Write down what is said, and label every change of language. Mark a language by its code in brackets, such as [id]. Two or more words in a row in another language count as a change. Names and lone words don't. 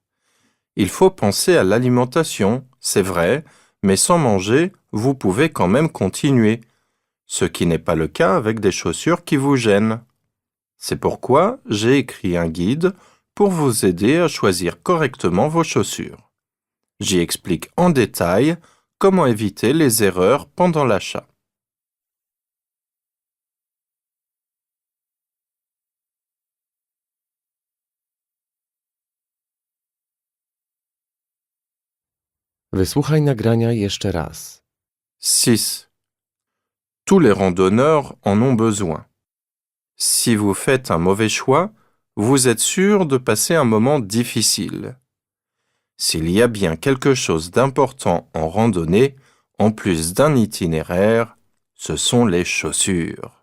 [fr] Il faut penser à l'alimentation, c'est vrai, mais sans manger, vous pouvez quand même continuer, ce qui n'est pas le cas avec des chaussures qui vous gênent. C'est pourquoi j'ai écrit un guide pour vous aider à choisir correctement vos chaussures. J'y explique en détail comment éviter les erreurs pendant l'achat. [pl] Wysłuchaj nagrania jeszcze raz. 6. [fr] Tous les randonneurs en ont besoin. Si vous faites un mauvais choix, vous êtes sûr de passer un moment difficile. S'il y a bien quelque chose d'important en randonnée, en plus d'un itinéraire, ce sont les chaussures.